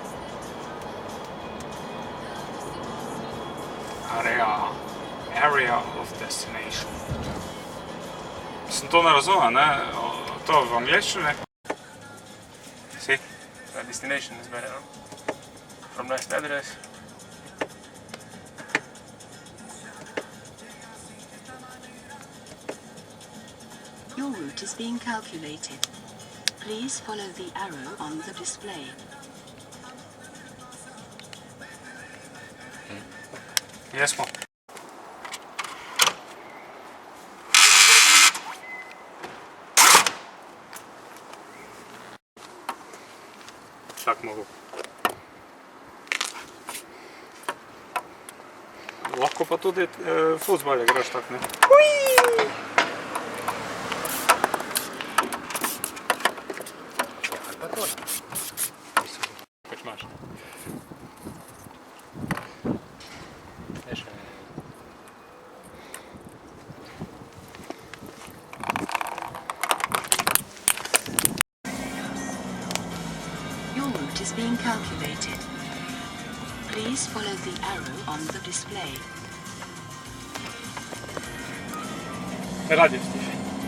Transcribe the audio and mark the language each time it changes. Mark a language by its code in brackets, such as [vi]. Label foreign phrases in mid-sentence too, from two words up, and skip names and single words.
[en] Area of destination. [sl] Mislim, to ne razumem, ne? To v angleščini? Si? Destination izbere, [en] no? From next address. Your route is being calculated. Please follow the arrow on the display. [hr] Jesmo. Tak mogu. [sl] Lahko pa tudi fuzbal igraš tak, ne? Pač imaš. [en] Your route is being calculated. Please follow the arrow on the display. [sl] Radio stiši.